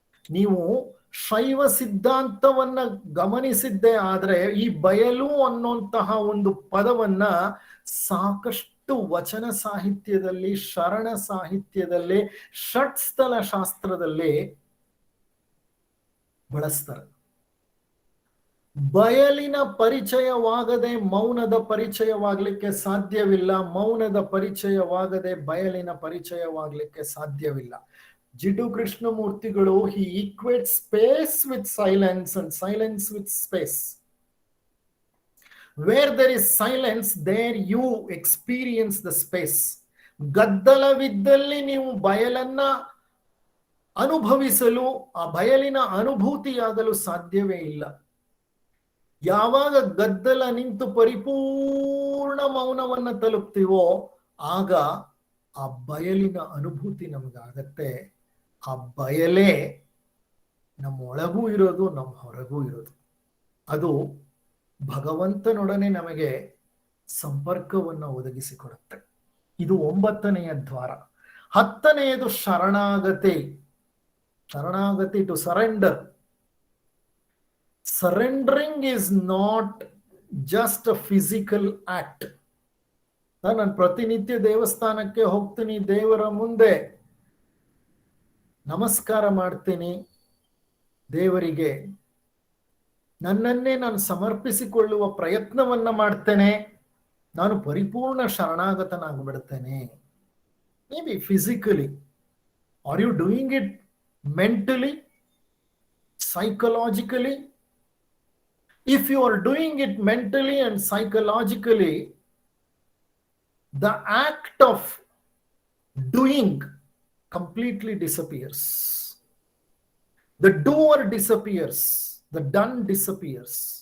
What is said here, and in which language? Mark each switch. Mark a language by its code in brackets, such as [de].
[kn] ನೀವು ಶೈವ ಸಿದ್ಧಾಂತವನ್ನ ಗಮನಿಸಿದ್ದೇ ಆದ್ರೆ ಈ ಬಯಲು ಅನ್ನುವಂತಹ ಒಂದು ಪದವನ್ನ ಸಾಕಷ್ಟು ವಚನ ಸಾಹಿತ್ಯದಲ್ಲಿ, ಶರಣ ಸಾಹಿತ್ಯದಲ್ಲಿ, ಷಟ್ಸ್ಥಲ ಶಾಸ್ತ್ರದಲ್ಲಿ ಬಳಸ್ತಾರೆ. ಬಯಲಿನ ಪರಿಚಯವಾಗದೆ ಮೌನದ ಪರಿಚಯವಾಗಲಿಕ್ಕೆ ಸಾಧ್ಯವಿಲ್ಲ, ಮೌನದ ಪರಿಚಯವಾಗದೆ ಬಯಲಿನ ಪರಿಚಯವಾಗಲಿಕ್ಕೆ ಸಾಧ್ಯವಿಲ್ಲ. [en] ಜಿಡ್ಡು ಕೃಷ್ಣಮೂರ್ತಿಗಳು he equates space with silence and silence with space. Where there is silence, there you experience the space. [kn] ಗದ್ದಲವಿದ್ದಲ್ಲಿ ನೀವು ಬಯಲನ್ನ ಅನುಭವಿಸಲು, ಆ ಬಯಲಿನ ಅನುಭೂತಿಯಾಗಲು ಸಾಧ್ಯವೇ ಇಲ್ಲ. ಯಾವಾಗ ಗದ್ದಲ ನಿಂತು ಪರಿಪೂರ್ಣ ಮೌನವನ್ನ ತಲುಪ್ತೀವೋ ಆಗ ಆ ಬಯಲಿನ ಅನುಭೂತಿ ನಮಗಾಗತ್ತೆ. ಆ ಬಯಲೇ ನಮ್ಮ ಒಳಗೂ ಇರೋದು, ನಮ್ಮ ಹೊರಗೂ ಇರೋದು. ಅದು ಭಗವಂತನೊಡನೆ ನಮಗೆ ಸಂಪರ್ಕವನ್ನು ಒದಗಿಸಿಕೊಡುತ್ತೆ. ಇದು 9ನೆಯ ದ್ವಾರ. 10ನೆಯದು ಶರಣಾಗತಿ. [en] ಶರಣಾಗತಿ, to surrender. Surrendering is not just a physical act. [kn] ನಾನು ಪ್ರತಿನಿತ್ಯ ದೇವಸ್ಥಾನಕ್ಕೆ ಹೋಗ್ತೀನಿ, ದೇವರ ಮುಂದೆ ನಮಸ್ಕಾರ ಮಾಡ್ತೀನಿ, ದೇವರಿಗೆ ನನ್ನನ್ನೇ ನಾನು ಸಮರ್ಪಿಸಿಕೊಳ್ಳುವ ಪ್ರಯತ್ನವನ್ನ ಮಾಡ್ತೇನೆ, ನಾನು ಪರಿಪೂರ್ಣ ಶರಣಾಗತನಾಗ್ಬಿಡ್ತೇನೆ. [en] May be physically. Are you doing it mentally, psychologically? If you are doing it mentally and psychologically, the act of doing completely disappears. The doer disappears. The done disappears.